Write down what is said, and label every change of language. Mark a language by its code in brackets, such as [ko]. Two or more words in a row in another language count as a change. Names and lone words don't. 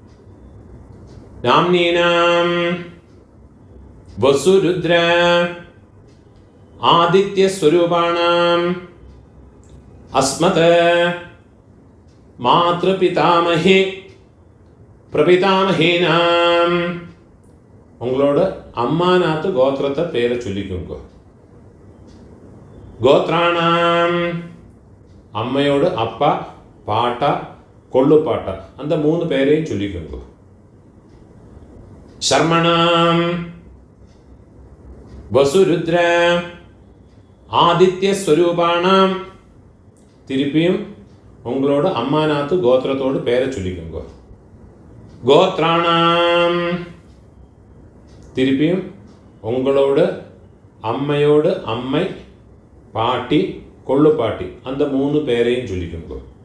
[sa] நாம்னீனாம் वसुरुद्र आदित्य स्वरूपाणां अस्मत् मातृपितामहे प्रपितामहीनां [ta] உங்களோட அம்மாநாத்து கோத்திரத்தை பேரை சொல்லிக்கோங்க. கோத்ராணாம் அம்மையோட அப்பா பாட்டா கொள்ளு பாட்டா அந்த மூணு பேரையும் சொல்லிக்கோங்க. [sa] शर्मणां वसुरुद्र आदित्य स्वरूपाणां [ta] திருப்பியும் உங்களோட அம்மாநாத்து கோத்திரத்தோடு பேரை சொல்லிக்கோங்க. கோத்ராணாம் திருப்பியும் உங்களோடு அம்மையோடு அம்மை பாட்டி கொள்ளுப்பாட்டி அந்த 3 பேரையும் சொல்லிக்கோங்க.